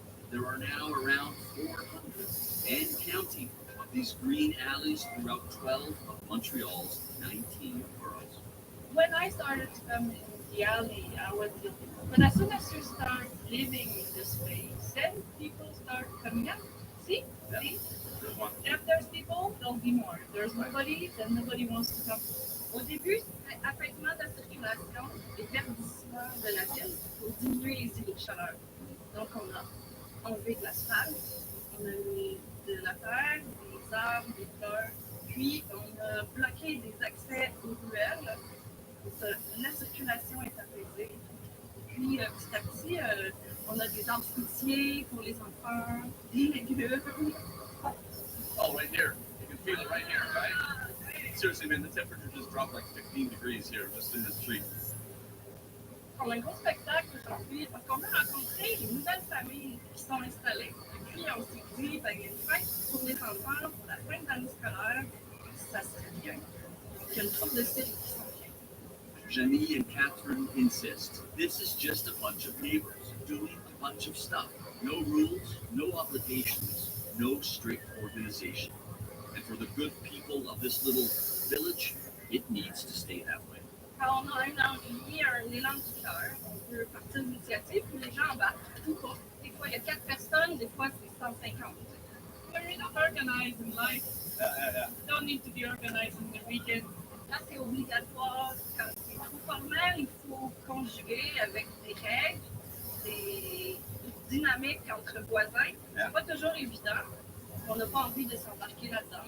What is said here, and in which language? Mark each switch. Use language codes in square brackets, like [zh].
[en] There are now around 400 and counting of these green alleys throughout 12 of Montreal's 19 boroughs. When I started to come in the alley, but as soon as you start living in this space, then people start coming out. See? See? If there's people, there'll be more. If there's nobody, then nobody wants to come. [fr] Au début, c'était affaissement de la circulation et verdissement de la ville pour diminuer les îlots de chaleur. Donc, on a enlevé de l'asphalte, on a mis de la terre, des arbres, des fleurs, puis on a bloqué des accès aux ruelles. La circulation est apaisée. Puis, petit à petit, on a des arbres fruitiers pour les enfants, des légumes. [en] Oh, right here. You can feel it right here, right? Seriously, man, the temperature just dropped like 15 degrees here, just in this tree. [fr] On a un gros spectacle aujourd'hui parce qu'on a rencontré une nouvelle famille qui sont installées. Et puis, on s'est dit, ben, il y a une fête pour les enfants, pour la fin de l'année scolaire, ça serait bien. Donc, il y a une troupe de styles qui sont bien. [en] Jenny and Catherine insist this is just a bunch of neighbors doing a bunch of stuff. No rules, no obligations, no strict organization. And for the good people of this little village, it needs to stay that way. [fr] Quand on a un envie, un élan du cœur, on peut partir de l'initiative, puis les gens embarquent. Tout pas. Des fois, il y a 4 personnes, des fois, c'est 150. [en] When you're not organized in life, you don't need to be organized in the weekend. [fr] Là, c'est obligatoire. Quand c'est trop formel, il faut conjuguer avec des règles, des dynamiques entre voisins. C'est pas toujours évident. On n'a pas envie de s'embarquer là-dedans.